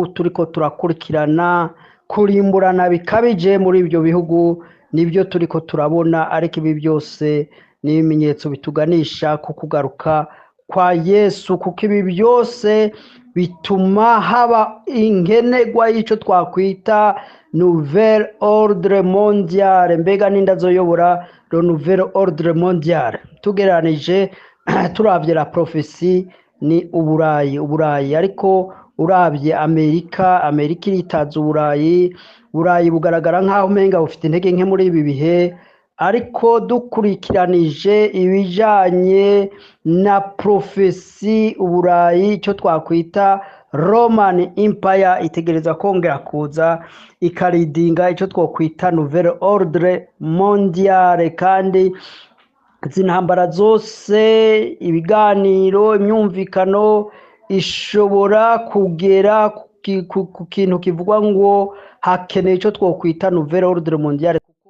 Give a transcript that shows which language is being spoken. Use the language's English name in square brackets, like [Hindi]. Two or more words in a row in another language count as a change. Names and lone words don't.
[Rundi] turiko turakurikirana, kurimburana bikabije muri ibyo bihugu nibyo turiko turabona, ariko ibi byose ni ibimenyetso bituganisha ku kugaruka kwa Yesu, kuko ibi byose bituma haba inkenegwa y'icyo twakwita [French] Nouvel Ordre Mondial. [Rundi] Mbega n'indazoyobora [French] le Nouvel Ordre Mondial, [Rundi] tugeranije turavye la prophecy ni Uburayi, ariko urabye Amerika iritaza Uburayi bugaragara nk'aho umenga bufite intege nke muri ibi bihe, ariko dukurikiranije ibijanye na prophecy Uburayi, icyo twakwita [English] Roman Empire [Rundi] itegereza kongera kuza ikaridinga icyo twakwita [French] Nouvel Ordre Mondial, [Rundi] kandi zintambara zose, ibiganiro, imyumvikano ishobora kugera ku kintu kivugwa ngo hakeneye icyo twakwita [French] Nouvel Ordre Mondial.